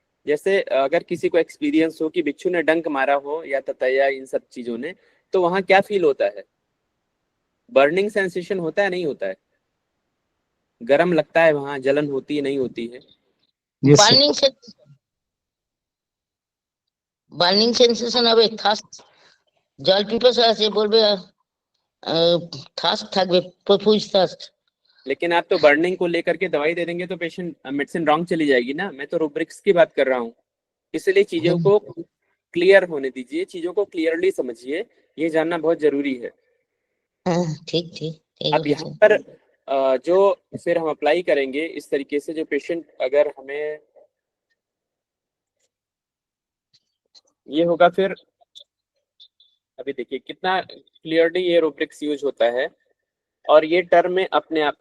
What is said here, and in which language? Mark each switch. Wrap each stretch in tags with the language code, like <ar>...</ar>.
<hi>जैसे अगर किसी को एक्सपीरियंस हो कि बिच्छू ने डंक मारा हो या ततैया इन सब चीजों ने, तो वहां क्या फील होता है? बर्निंग सेंसेशन होता है नहीं होता है? गर्म लगता है, वहां जलन होती है नहीं होती है?</hi> <en>Yes, sir.</en> <bn>বার্নিং সেন্সেশন হবে, থাস্ট, জল পিপাসা আছে বলবে, থাস্ট থাকবে, প্রফুজ থাস্ট।</bn> <hi>लेकिन आप तो बर्निंग को लेकर के दवाई दे देंगे तो पेशेंट मेडिसिन रॉन्ग चली जाएगी ना। मैं तो रूब्रिक्स की बात कर रहा हूँ, इसलिए चीजों को क्लियर होने दीजिए, चीजों को क्लियरली समझिए, ये जानना बहुत जरूरी है।</hi> <bn>হ্যাঁ, ঠিক ঠিক ঠিক</bn> <hi>अब यहाँ</hi> <bn>বলেছেন।</bn> <hi>पर जो फिर हम अप्लाई करेंगे इस तरीके से, जो पेशेंट अगर हमें ये होगा, फिर अभी देखिए कितना क्लियरली ये रूब्रिक्स यूज होता है और ये टर्म में अपने आप।</hi>